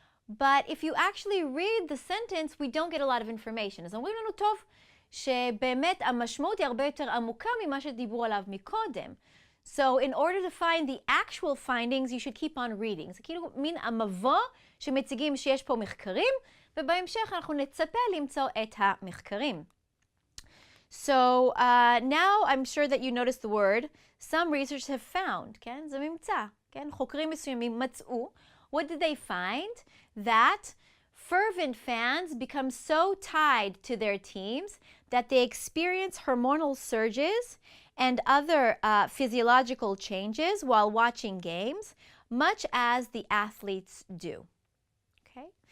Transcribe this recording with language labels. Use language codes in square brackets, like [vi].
[en] But if you actually read the sentence, we don't get a lot of information. [he] אז אומרים לנו טוב שבאמת המשמעות היא הרבה יותר עמוקה ממה שדיברו עליו מקודם. [en] So in order to find the actual findings, you should keep on reading. [he] זה כאילו מין המבוא שמציגים שיש פה מחקרים, ובהמשך אנחנו נצפה למצוא את המחקרים. [en] So now I'm sure that you noticed the word, some researchers have found, כן? [he] זה ממצא, כן? חוקרים מסוימים מצאו. [en] What did they find? That fervent fans become so tied to their teams that they experience hormonal surges and other physiological changes while watching games, much as the athletes do. Okay?